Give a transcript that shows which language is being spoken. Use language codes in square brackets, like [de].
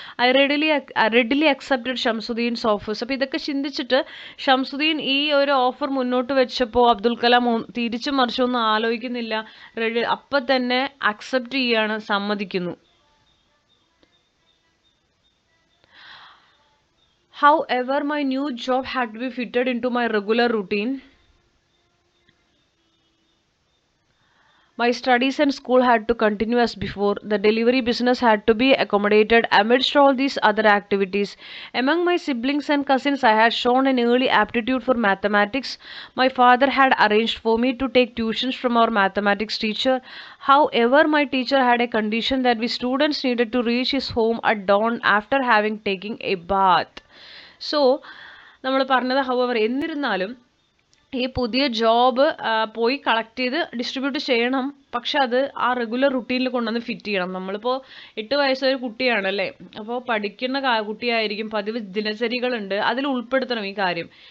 [en] I readily accepted Shamsuddin's offers. [ml] അപ്പോൾ ഇതൊക്കെ ചിന്തിച്ചിട്ട് ഷംസുദ്ദീൻ ഈ ഒരു ഓഫർ മുന്നോട്ട് വെച്ചപ്പോൾ അബ്ദുൽ കലാം തിരിച്ചും മറിച്ചൊന്നും ആലോചിക്കുന്നില്ല, അപ്പം തന്നെ അക്സെപ്റ്റ് ചെയ്യാണ്, സമ്മതിക്കുന്നു. [en] However, my new job had to be fitted into my regular routine. My studies and school had to continue as before. The delivery business had to be accommodated amidst all these other activities. Among my siblings and cousins, I had shown an early aptitude for mathematics. My father had arranged for me to take tuitions from our mathematics teacher. However, my teacher had a condition that we students needed to reach his home at dawn after having taken a bath. [ml] So, നമ്മൾ പറഞ്ഞത് however എന്നിരുന്നാലും ഈ പുതിയ job പോയി collect ചെയ്ത് distribute ചെയ്യണം, പക്ഷെ അത് ആ റെഗുലർ റുട്ടീനിൽ കൊണ്ടുവന്ന് ഫിറ്റ് ചെയ്യണം. നമ്മളിപ്പോൾ 8 വയസ്സൊരു കുട്ടിയാണല്ലേ, അപ്പോൾ പഠിക്കുന്ന കുട്ടിയായിരിക്കും, പതിവ് ദിനചര്യകളുണ്ട്, അതിൽ ഉൾപ്പെടുത്തണം ഈ കാര്യം.